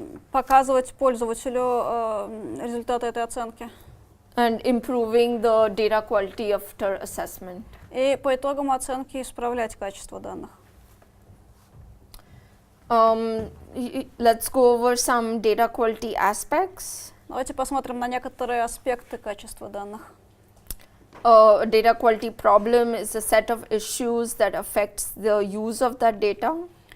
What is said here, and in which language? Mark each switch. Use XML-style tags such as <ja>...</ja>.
<ru>Показывать пользователю результаты этой оценки.</ru> <en>And improving the data quality after assessment.</en> <ru>И по итогам оценки исправлять качество данных.</ru> <en>Let's go over some data quality aspects.</en> <ru>Давайте посмотрим на некоторые аспекты качества данных.</ru> <en>A data quality problem is a set of issues that affects the use of that data.</en>